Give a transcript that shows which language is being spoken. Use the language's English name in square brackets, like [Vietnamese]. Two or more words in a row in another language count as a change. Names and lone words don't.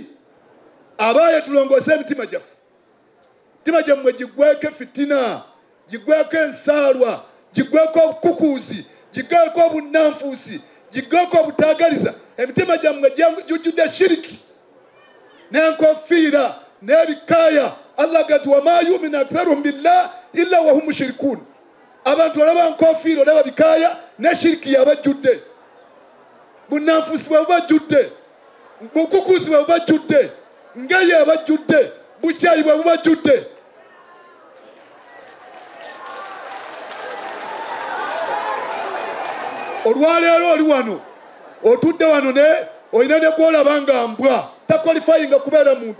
[Ganda] Abaaye tulongoose emitima gyaffe. Emitima gyammwe giggweko fitina, giggweko ensaalwa, giggweko obukukuuzi, giggweko obunnanfuusi, giggweko obutaagaliza. Emitima gyammwe gijjudde shiriki n'enkofiira n'ebikaaya. Allah gati [Arabic] وما يؤمن أكثرهم بالله إلا وهم مشركون. [Ganda] Abantu olaba nkofiira olaba bikaaya ne shiriki yabajjudde, bunnanfuusi bwe bubajjudde, bukukuuzi bwe bubajjudde, ngeye abajjudde, bukyayi bwe bubajjudde. Olwaleero oli wano otudde wano ne olina ne gwolaba nga mbwa, takwalifayinga kubeera muntu.